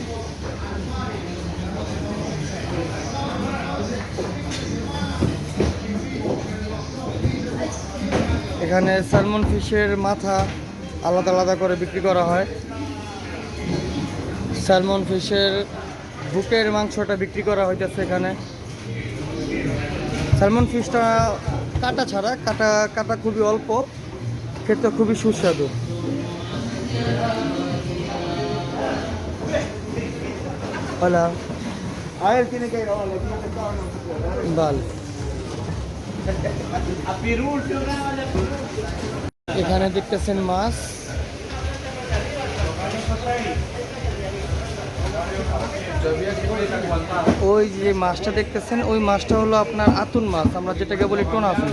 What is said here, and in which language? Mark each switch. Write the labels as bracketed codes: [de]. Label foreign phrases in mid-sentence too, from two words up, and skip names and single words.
[bn] এখানে সালমন ফিশের মাথা আলাদা আলাদা করে বিক্রি করা হয়। সালমন ফিশের বুকের মাংসটা বিক্রি করা হইতেছে এখানে। সালমন ফিশটা কাটা ছাড়া, কাটা খুবই অল্প, খেতে খুবই সুস্বাদু। [es] Hola. A él tiene que grabar, le tiene que estar Vale. [bn] এখানে দেখতেছেন মাছ। ওই যে মাছটা দেখতেছেন, ওই মাছটা হলো আপনার আতুন মাছ, আমরা যেটাকে বলি টোনা ফিশ।